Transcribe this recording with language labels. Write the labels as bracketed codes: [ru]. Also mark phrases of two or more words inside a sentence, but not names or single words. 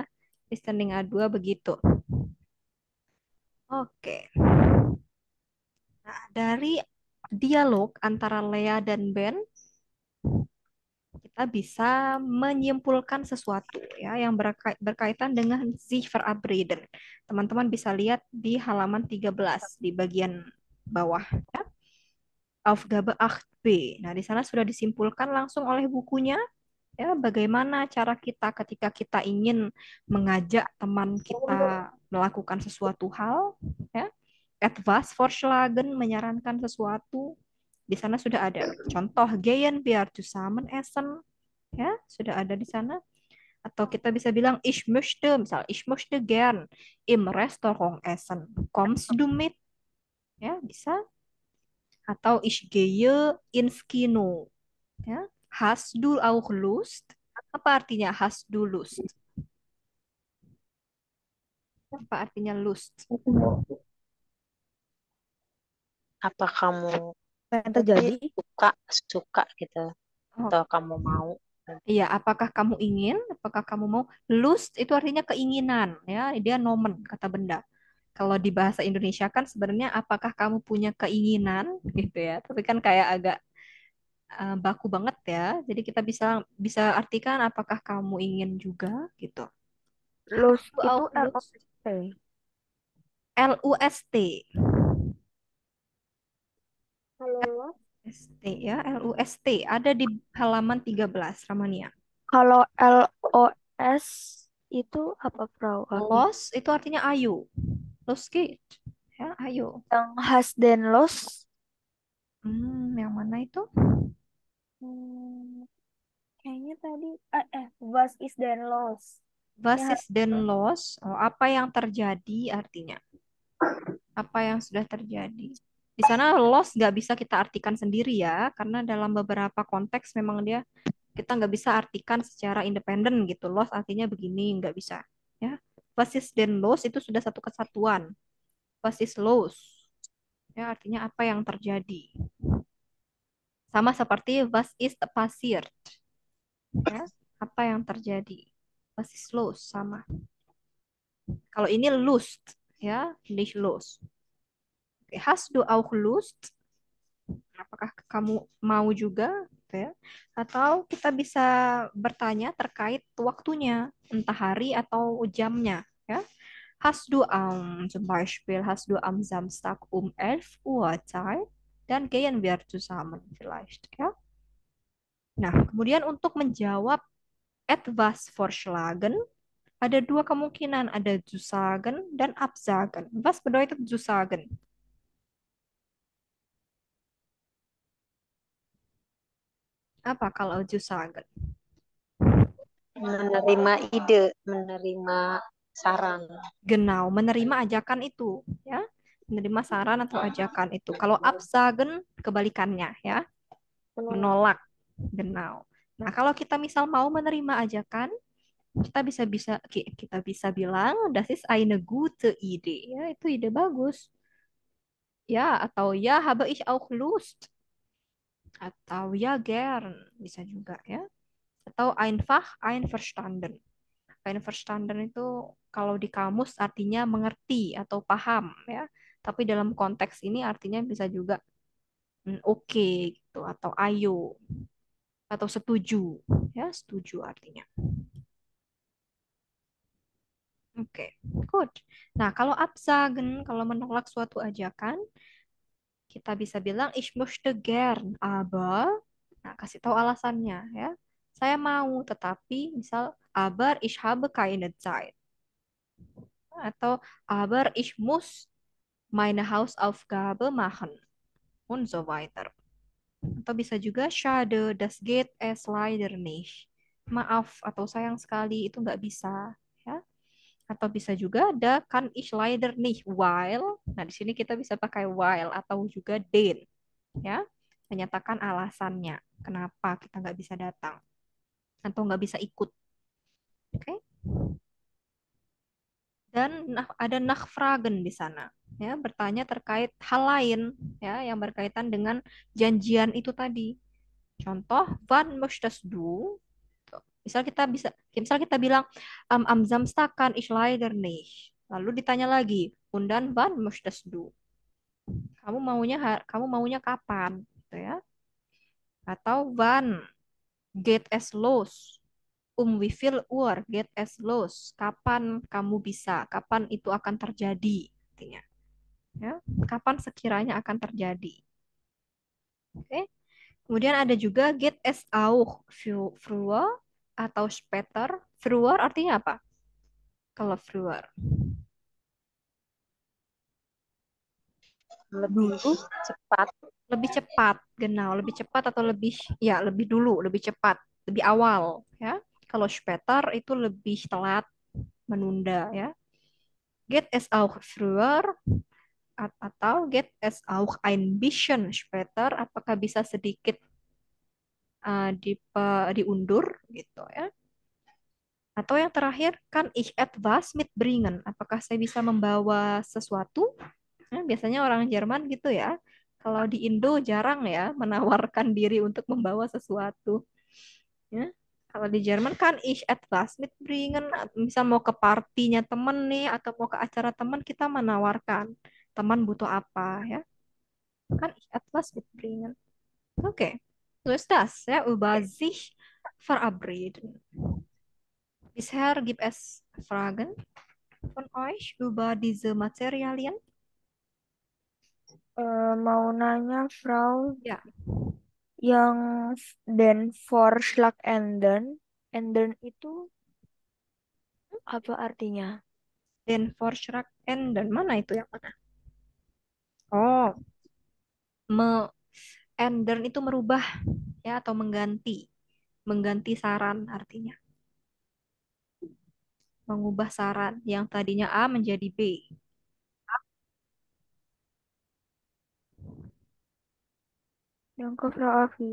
[id] Listening A2 begitu. Oke. Nah, dari dialog antara Lea dan Ben, kita bisa menyimpulkan sesuatu ya yang berkaitan dengan [de] sich verabreden. [id] Teman-teman bisa lihat di halaman 13 di bagian bawah ya. [de] Aufgabe 8b. [id] Nah, di sana sudah disimpulkan langsung oleh bukunya ya bagaimana cara kita ketika kita ingin mengajak teman kita melakukan sesuatu hal ya. [de] Etwas vorschlagen, [id] menyarankan sesuatu. Di sana sudah ada contoh [de] gehen wir zusammen essen, [id] ya sudah ada di sana. Atau kita bisa bilang [de] ich möchte, misal ich möchte gern im Restaurant essen, kommst du mit, [id] ya bisa. [de] Atau ich gehe ins Kino, ya. Hast du auch Lust? [id] Apa artinya [de] hast du Lust? [id] Apa artinya Lust? Apa kamu Apa yang terjadi? suka gitu Oh, atau kamu mau? iya, apakah kamu ingin? Apakah kamu mau? Lust itu artinya keinginan, ya. Dia nomen, kata benda. Kalau di bahasa Indonesia kan sebenarnya apakah kamu punya keinginan gitu ya. Tapi kan kayak agak baku banget ya. Jadi kita bisa bisa artikan apakah kamu ingin juga gitu. Lust Aku itu [de] auch Lust. LOST. LUST. [id] Kalau lost? ST ya, LUST ada di halaman 13 Ramania. Kalau LOS itu apa, Frau Aki? Los itu artinya ayo. [de] Los geht. [id] Ya, ayo. Yang has dan los? Yang mana itu? Kayaknya tadi [de] was is [id] dan los. [de] Was [id] Ya, [de] ist denn los? [id] Oh, apa yang terjadi artinya? Apa yang sudah terjadi? Di sana los nggak bisa kita artikan sendiri ya, karena dalam beberapa konteks memang dia kita nggak bisa artikan secara independen gitu. Los artinya begini, nggak bisa. Ya, [de] was ist denn los [id] itu sudah satu kesatuan. [de] Was ist los? [id] Ya, artinya apa yang terjadi. Sama seperti [de] was ist passiert. [id] Ya, apa yang terjadi. [de] Was ist los? [id] Sama. Kalau ini Lust, ya, [de] nicht los. Oke, hast du auch Lust? [id] Apakah kamu mau juga? Gitu ya. Atau kita bisa bertanya terkait waktunya, entah hari atau jamnya. Ya. [de] Hast du zum Beispiel, hast du am Samstag um 11 Uhr Zeit? Dann gehen wir zusammen vielleicht. Ja. [id] Nah, kemudian untuk menjawab [de] etwas vorschlagen, [id] ada dua kemungkinan, ada zusagen dan absagen. [de] Was bedeutet zusagen? [id] Apa kalau zusagen? Menerima ide, menerima saran. Genau, menerima ajakan itu, ya. Menerima saran atau ajakan itu. Kalau absagen kebalikannya, ya. Menolak. Genau. Nah, kalau kita misal mau menerima ajakan, kita bisa bilang [de] das ist eine gute Idee, [id] ya, itu ide bagus. Ya, atau ya [de] habe ich auch Lust, [id] atau ya gern, bisa juga, ya. [de] Atau einfach einverstanden. [id] Einverstanden itu kalau di kamus artinya mengerti atau paham, ya. Tapi dalam konteks ini artinya bisa juga oke gitu, atau ayo, atau setuju, ya, setuju artinya. Oke, good. Nah, kalau absagen, kalau menolak suatu ajakan, kita bisa bilang [de] ich möchte gern, aber, [id] nah, kasih tahu alasannya, ya. Saya mau, tetapi misal [de] aber ich habe keine Zeit, atau aber ich muss meine Hausaufgabe machen und so weiter. [id] Atau bisa juga [de] schade, das geht es leider nicht. [id] Maaf atau sayang sekali itu nggak bisa, ya. Atau bisa juga [de] da kann ich leider nicht, while. [id] Nah, di sini kita bisa pakai while atau juga den, ya. Menyatakan alasannya kenapa kita nggak bisa datang atau nggak bisa ikut. Oke? Dan ada nachfragen di sana, ya, bertanya terkait hal lain, ya, yang berkaitan dengan janjian itu tadi. Contoh, [de] wann möchtest du? [id] Tuh. Misal kita bilang, [de] am Samstag kann ich leider nicht. [id] Lalu ditanya lagi, [de] und dann wann möchtest du? [id] Kamu maunya kapan? Gitu ya. [de] Atau wann geht es los? Wie viel Uhr geht es los? [id] Kapan kamu bisa? Kapan itu akan terjadi? Artinya, ya. Kapan sekiranya akan terjadi? Oke. Kemudian ada juga [de] get es auch früher [id] atau später. Früher artinya apa? Kalau früher Lebih dulu, cepat. lebih cepat, genau, lebih cepat atau lebih dulu, lebih cepat, lebih awal, ya. Kalau später itu lebih telat, menunda, ya. [de] Get es auch früher atau get es auch ein bisschen später, [id] apakah bisa sedikit diundur gitu, ya. Atau yang terakhir, [de] kan ich etwas mitbringen. [id] Apakah saya bisa membawa sesuatu? Nah, biasanya orang Jerman gitu ya. Kalau di Indo jarang ya menawarkan diri untuk membawa sesuatu. Ya. Kalau di Jerman [de] kan ich etwas mitbringen. [id] Misal mau ke partinya temen nih atau mau ke acara teman, kita menawarkan teman butuh apa, ya. [de] Kan ich etwas mitbringen. Oke. So ist das, ya, über sich verabreden. Bisher gibt es Fragen von euch über diese Materialien? [id] Mau nanya, Frau, Ya, yang [de] den Vorschlag Enden [id] itu apa artinya? [de] den Vorschlag ändern. [id] Mana itu yang mana? Oh, ändern itu merubah, ya, atau mengganti. Mengganti saran artinya. Mengubah saran yang tadinya A menjadi B. [de] Danke, Frau Afi.